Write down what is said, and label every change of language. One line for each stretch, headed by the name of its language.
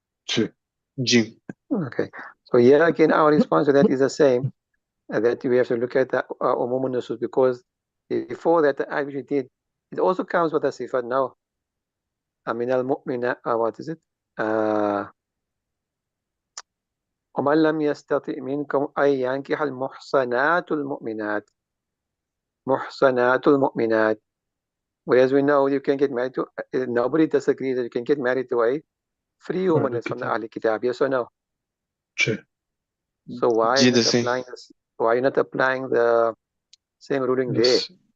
English: True. جيم Okay. So here again, our response to that is the same, that we have to look at the umum nusus, because before that, the act which we did, it also comes with a sifat now.
Arabic: من المؤمنات,
English: what is it?
Arabic: ومن لم يستطع منكم أن ينكح المحصنات المؤمنات. محصنات المؤمنات.
English: Whereas we know you can get married to, nobody disagrees that you can get married to a free woman that's from the Ahlul Kitab, yes or no? True. So why are جي you the not same applying this? Why are you not applying the same ruling there? Yes.